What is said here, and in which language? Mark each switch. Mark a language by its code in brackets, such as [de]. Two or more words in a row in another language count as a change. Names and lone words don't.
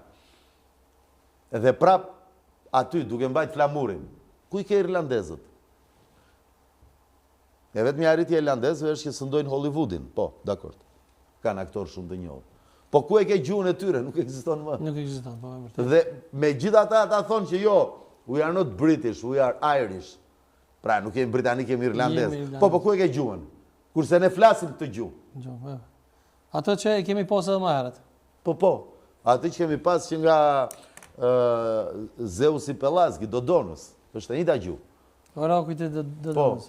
[sq] Edhe prap, aty, duke mbajt flamurin, ku i ke irlandezët? E vetëm një arritje irlandezëve është që sëndojnë Hollywoodin. Po, dakord. Kanë aktorë shumë të njohur. Po ku e ke gjuhën e tyre? Nuk ekziston më. Nuk ekziston, po e vërtetë. Dhe me gjithë ata thonë që jo, [en] we are not British, we are Irish. [sq] Pra, nuk jemi britanik, jemi irlandez. Po ku e ke gjuhën? Kurse ne flasim këtë gjuhë. Ato që e kemi pas edhe më herët. Po. Ato që kemi pas që nga Zeusi Pellazgi, Dodonës. Është e njëjta gjuhë. Orakujt e Dodonës.